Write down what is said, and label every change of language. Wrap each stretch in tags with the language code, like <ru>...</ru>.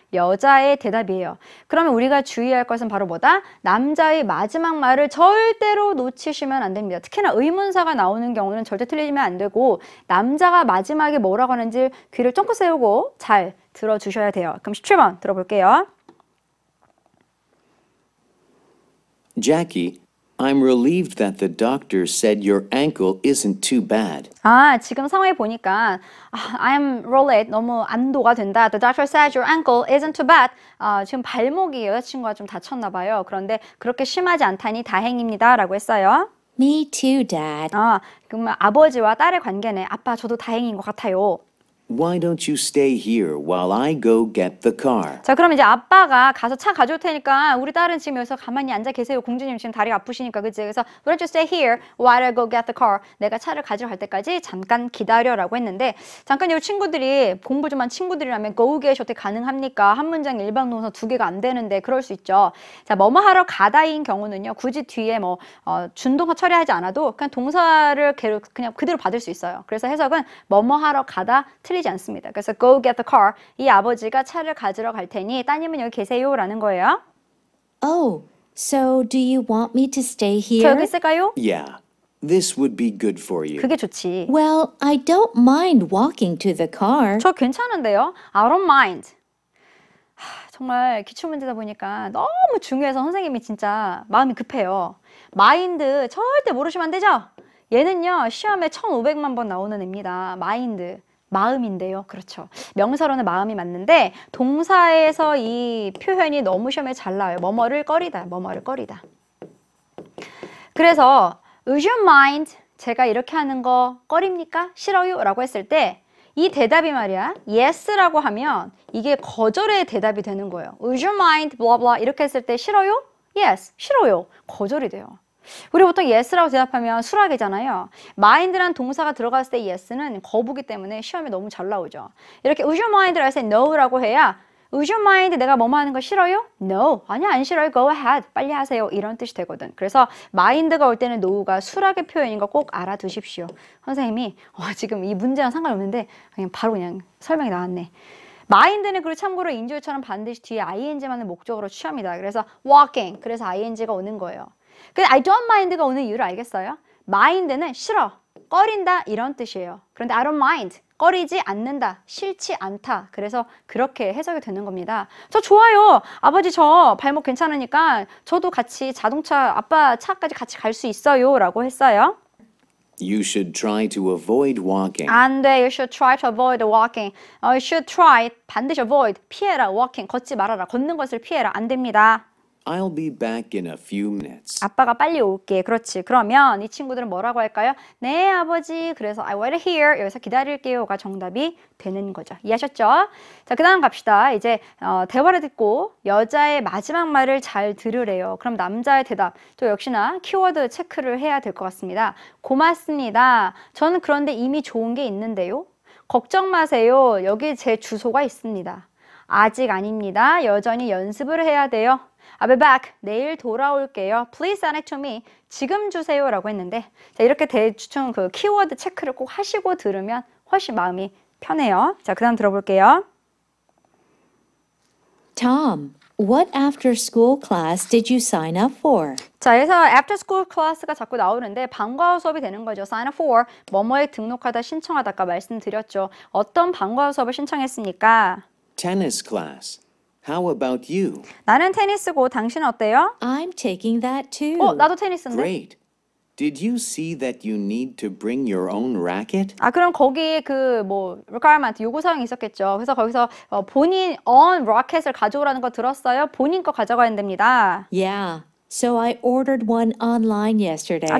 <ko>여자의 대답이에요. 그러면 우리가 주의할 것은 바로 뭐다? 남자의 마지막 말을 절대로 놓치시면 안 됩니다. 특히나 의문사가 나오는 경우는 절대 틀리면 안 되고 남자가 마지막에 뭐라고 하는지 귀를 쫑긋 세우고 잘 들어주셔야 돼요. 그럼 17번 들어볼게요.</ko> <en>Jackie, I'm relieved that the doctor said your ankle isn't too bad.</en> <ko>지금 상황에 보니까</ko> <en>I'm relieved,</en> <ko>너무 안도가 된다.</ko> <en>The doctor said your ankle isn't too bad.</en> <ko>지금 발목이 여자친구가 좀 다쳤나 봐요. 그런데 그렇게 심하지 않다니 다행입니다. 라고 했어요.</ko> <en>Me too, Dad.</en> <ko>그러면 아버지와 딸의 관계네. 아빠, 저도 다행인 것 같아요.</ko> <en>Why don't you stay here while I go get the car?</en> <ko>자, 그럼 이제 아빠가 가서 차 가져올 테니까 우리 딸은 지금 여기서 가만히 앉아 계세요. 공주님 지금 다리가 아프시니까, 그치?</ko> <en>그래서 Why don't you stay here while I go get the car?</en> <ko>내가 차를 가지러 갈 때까지 잠깐 기다려라고 했는데, 잠깐 이 친구들이 공부 좀 한 친구들이라면 go get 어떻게 가능합니까? 한 문장 일반 동사 2개가 안 되는데 그럴 수 있죠. 자, 뭐뭐 하러 가다인 경우는요, 굳이 뒤에 준동사 처리하지 않아도 그냥 동사를 그냥 그대로 받을 수 있어요. 그래서 해석은 뭐뭐 하러 가다 틀리지 않습니다.</ko> <en>그래서 go get the car.</en> <ko>이 아버지가 차를 가지러 갈 테니 따님은 여기 계세요 라는 거예요.</ko> <en>Oh, so do you want me to stay</en> <ko>저</ko> <en>here?</en> <ko>여기 있을까요?</ko> <en>Yeah, this would be good for you.</en> <ko>그게 좋지.</ko> <en>Well, I don't mind walking to the car.</en> <ko>저 괜찮은데요?</ko> <en>I don't mind.</en> <ko>정말 기출문제다 보니까 너무 중요해서 선생님이 진짜 마음이 급해요. 마인드 절대 모르시면 안 되죠? 얘는요, 시험에 1500만 번 나오는 애입니다. 마인드. 마음인데요. 그렇죠. 명사로는 마음이 맞는데 동사에서 이 표현이 너무 시험에 잘 나와요. 뭐뭐를 꺼리다. 뭐뭐를 꺼리다.</ko> <en>그래서 Would you mind?</en> <ko>제가 이렇게 하는 거 꺼립니까? 싫어요? 라고 했을 때 이 대답이 말이야. Yes라고 하면 이게 거절의 대답이 되는 거예요.</ko> <en>Would you mind?</en> <ko>blah blah 이렇게 했을 때 싫어요? Yes. 싫어요. 거절이 돼요. 우리 보통 yes라고 대답하면 수락이잖아요. mind란 동사가 들어갔을 때 yes는 거부기 때문에 시험에 너무 잘 나오죠. 이렇게</ko> <en>would you mind</en> <ko>라고 해서 no라고 해야 would you mind 내가 뭐뭐 하는 거 싫어요?</ko> <en>No.</en> <ko>아니야, 안 싫어요.</ko> <en>Go ahead.</en> <ko>빨리 하세요. 이런 뜻이 되거든. 그래서 mind가 올 때는 no가 수락의 표현인 거 꼭 알아두십시오. 선생님이 지금 이 문제랑 상관없는데 그냥 바로 그냥 설명이 나왔네. mind는 그리고 참고로 인조처럼 반드시 뒤에 ing만을 목적으로 취합니다. 그래서 walking. 그래서 ing가 오는 거예요. 근데</ko> <en>I don't mind</en> <ko>가 오는 이유를 알겠어요? mind는 싫어, 꺼린다 이런 뜻이에요. 그런데</ko> <en>I don't mind,</en> <ko>꺼리지 않는다, 싫지 않다. 그래서 그렇게 해석이 되는 겁니다. 저 좋아요. 아버지 저 발목 괜찮으니까 저도 같이 자동차 아빠 차까지 같이 갈 수 있어요 라고 했어요.</ko> <en>You should try to avoid walking.</en> <ko>안 돼.</ko> <en>You should try to avoid walking. You should try, 반드시 avoid, 피해라.</en> <ko>walking, 걷지 말아라. 걷는 것을 피해라. 안 됩니다.</ko> <en>I'll be back in a few minutes.</en> <ko>아빠가 빨리 올게. 그렇지. 그러면 이 친구들은 뭐라고 할까요? 네, 아버지.</ko> <en>그래서 I wait here.</en> <ko>여기서 기다릴게요가 정답이 되는 거죠. 이해하셨죠? 자, 그 다음 갑시다. 이제 대화를 듣고 여자의 마지막 말을 잘 들으래요. 그럼 남자의 대답. 또 역시나 키워드 체크를 해야 될 것 같습니다. 고맙습니다. 저는 그런데 이미 좋은 게 있는데요. 걱정 마세요. 여기 제 주소가 있습니다. 아직 아닙니다. 여전히 연습을 해야 돼요.</ko> <en>I'll be back.</en> <ko>내일 돌아올게요.</ko> <en>Please send it to me.</en> <ko>지금 주세요. 라고 했는데 자, 이렇게 대충 그 키워드 체크를 꼭 하시고 들으면 훨씬 마음이 편해요. 자, 그 다음 들어볼게요.</ko> <en>Tom, what after school class did you sign up for?</en> <ko>자, 그래서 after school class가 자꾸 나오는데 방과후 수업이 되는 거죠.</ko> <en>sign up for.</en> <ko>뭐뭐에 등록하다, 신청하다 아까 말씀드렸죠. 어떤 방과후 수업을 신청했습니까?</ko> <en>Tennis class. How about you?</en> <ko>나는 테니스고 당신은 어때요?</ko> <en>I'm taking that too.</en> <ko>나도 테니스인데.</ko> <en>Great. Did you see that you need to bring your own racket?</en> <ko>그럼 거기 requirement 요구사항이 있었겠죠. 그래서 거기서 본인 own racket을 가져오라는 거 들었어요? 본인 거 가져가야 됩니다.</ko> <en>Yeah, so I ordered one online yesterday.</en>